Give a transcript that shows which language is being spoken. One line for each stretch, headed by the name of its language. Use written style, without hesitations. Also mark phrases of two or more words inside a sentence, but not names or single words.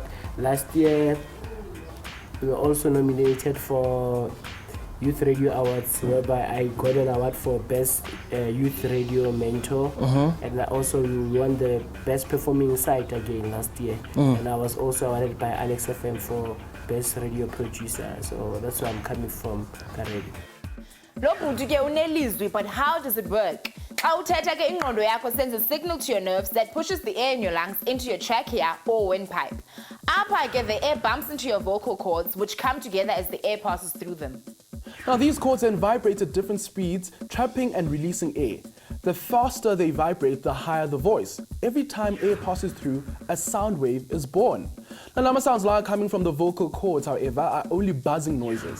English: Last year, we were also nominated for Youth Radio Awards, whereby I got an award for Best Youth Radio Mentor, and I also won the Best Performing Site again last year. And I was also awarded by Alex FM for Best Radio Producer. So that's where I'm coming from currently.
Xhosa: Lo bhuti ke unelizwi,
English: but how does it work?
Xhosa: Xa uthetha ke ingqondo yakho
English: sends a signal to your nerves that pushes the air in your lungs into your trachea or windpipe.
Xhosa: Apha ke
English: the air bumps into your vocal cords, which come together as the air passes through them. Now, these cords then vibrate at different speeds, trapping and releasing air. The faster they vibrate, the higher the voice. Every time air passes through, a sound wave is born. Now, Lama sounds like coming from the vocal cords, however, are only buzzing noises.